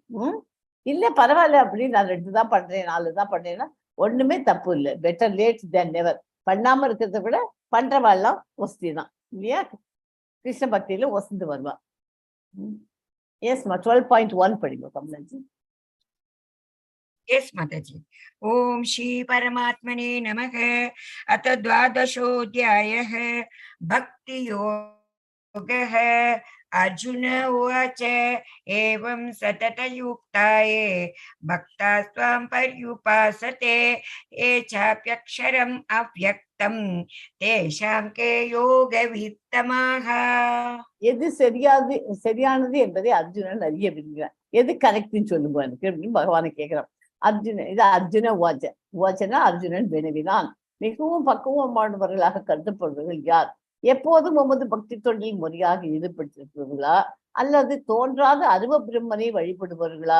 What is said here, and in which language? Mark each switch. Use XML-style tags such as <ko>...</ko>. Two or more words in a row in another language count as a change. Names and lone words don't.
<ta>இல்ல பரவாயில்ல அப்படின்னு நான் 2 தான் பண்றேன் 4 தான் பண்றேன்னா ஒண்ணுமே தப்பு இல்லை.</ta> <en>Better late than never.</en> <ta>பண்ணாம இருக்கிறத விட பண்றவாள்லாம் ஒஸ்தி தான் இல்லையா? கிருஷ்ண பக்தியில ஒசந்து வருவா. எஸ்மா 12.1 படிங்க கமலாஜி.</ta> <en>Yes, Mataji.</en> <sa>ॐ श्री परमात्मने नमः। अथ द्वादशोऽध्यायः भक्तियोग अर्जुन उवाच एवं सततयुक्ता ये भक्तास्त्वां पर्युपासते ये चाप्यक्षरमव्यक्तं तेषां के योगवित्तमाः.</sa> <ta>எது சரியானது என்பதை அர்ஜுனன் அறிய விரும்புகிறான். எது கரெக்ட்னு சொல்லுங்க எனக்கு அப்படின்னு பகவானை கேட்கிறான். இது அர்ஜுன உவாச்சனா அர்ஜுனன் வினவினான். மிகவும் பக்குவமானவர்களாக கருதப்படுபவர்கள் யார்? எப்போதும் உமது பக்தி தொண்டில் முறையாக ஈடுபட்டிருக்கிறவர்களா அல்லது தோன்றாத அருவ பிரம்மனை வழிபடுபவர்களா?</ta>